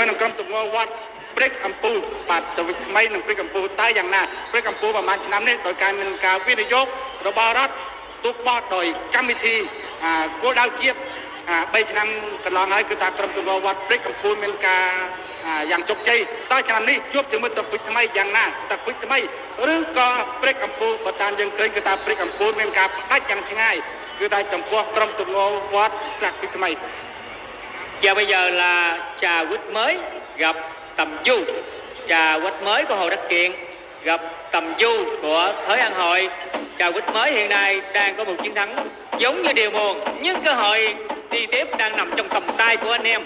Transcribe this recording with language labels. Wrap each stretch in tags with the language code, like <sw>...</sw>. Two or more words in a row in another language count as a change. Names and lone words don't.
<km>នឹងក្រុមទង្វើវត្តព្រែកអំពូលបាទតាក់ពេជ្រថ្មីនិងព្រែកអំពូលតែយ៉ាងណាព្រែកអំពូលប្រហែលឆ្នាំនេះដោយការមានការវិនិយោគរបស់រដ្ឋទូកបោះដោយកម្មវិធីគោលដៅជាតិ3ឆ្នាំកន្លងហើយគឺថាក្រុមទង្វើវត្តព្រែកអំពូលមានការយ៉ាងជោគជ័យតើឆ្នាំនេះជួបជាមួយតាក់ពេជ្រថ្មីយ៉ាងណាតាក់ពេជ្រថ្មីឬក៏ព្រែកអំពូលបើតាមយើងឃើញគឺថាព្រែកអំពូលមានការផ្ដាច់យ៉ាងឆ្ងាយគឺថាចំពោះក្រុមទង្វើវត្តតាក់ពេជ្រថ្មី</km> <vi>Và bây giờ là Trà Quýt mới gặp Tầm Du. Trà Quýt mới của Hồ Đắc Kiện gặp Tầm Du của Thới An Hội. Trà Quýt mới hiện nay đang có một chiến thắng giống như Địa Mùn, nhưng cơ hội đi tiếp đang nằm trong tầm tay của anh em.</vi>